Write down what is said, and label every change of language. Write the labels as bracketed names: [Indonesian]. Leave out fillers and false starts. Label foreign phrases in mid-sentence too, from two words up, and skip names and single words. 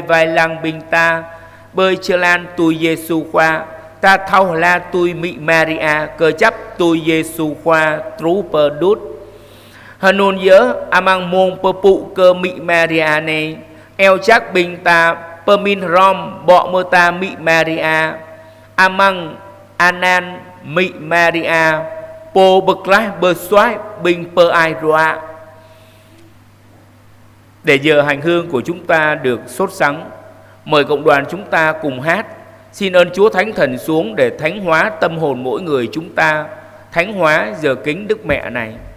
[Bahnar] vài lăng bình ta bơi chơ lan tui Giêsu khoa ta thâu la tui mị Maria cơ chấp tui Giêsu khoa trú pơ đút hân nhớ amang môn pơ phụ cơ mị Maria này eo chắc bình ta pơ min rom bọ mơ ta mị Maria amang anan mị Maria po bực lái bơ xoái bình pơ ai roa. [Vietnamese] Để giờ hành hương của chúng ta được sốt sắng, mời cộng đoàn chúng ta cùng hát xin ơn Chúa Thánh Thần xuống để thánh hóa tâm hồn mỗi người chúng ta, thánh hóa giờ kính Đức Mẹ này.